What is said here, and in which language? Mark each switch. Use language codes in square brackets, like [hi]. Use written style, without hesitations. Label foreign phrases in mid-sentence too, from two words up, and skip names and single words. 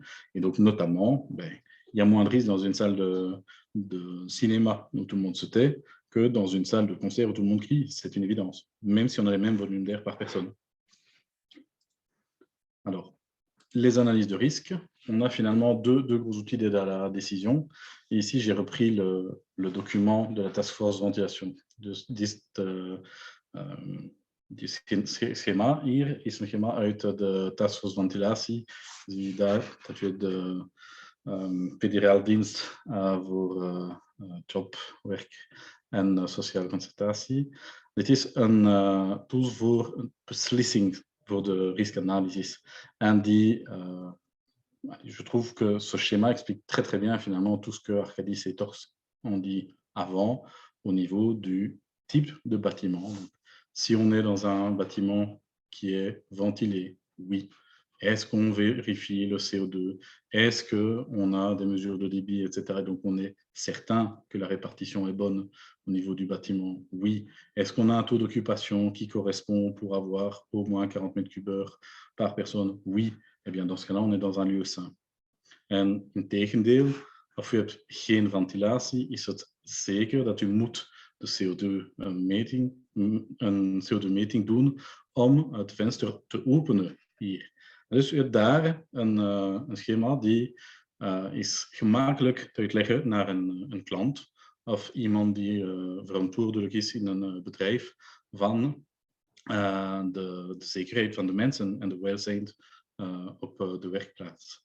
[fr] Et donc notamment, il y a moins de risques dans une salle de cinéma où tout le monde se tait que dans une salle de concert où tout le monde crie, c'est une évidence, même si on a les mêmes volumes d'air par personne. Alors, les analyses de risque, on a finalement deux gros outils d'aide à la décision. Et ici, j'ai repris le document de la Task Force Ventilation. [nl] Die schema hier is een schema uit de Task Force Ventilatie. Zie je daar dat je de federale dienst voor job, werk en sociale concertatie. Dit is een tool voor een beslissing voor de risque-analysis. [fr] En je trouve que ce schéma explique très très bien finalement tout ce que Arkadis et Tors ont dit avant au niveau du type de bâtiment. Donc, si on est dans un bâtiment qui est ventilé, oui. Est-ce qu'on vérifie le CO2? Est-ce qu'on a des mesures de débit, etc. Donc, on est certain que la répartition est bonne au niveau du bâtiment? Oui. Est-ce qu'on a un taux d'occupation qui correspond pour avoir au moins 40 mètres cubes heure par personne? Oui. Eh bien, dans ce cas-là, on est dans un lieu sain. [nl] En integendeel, of u hebt geen ventilatie, is het zeker dat u moet de CO2-meting doen om het venster te openen hier. Dus u hebt daar een schema die is gemakkelijk te uitleggen naar een klant of iemand die verantwoordelijk is in een bedrijf van de zekerheid van de mensen en de welzijn op de werkplaats.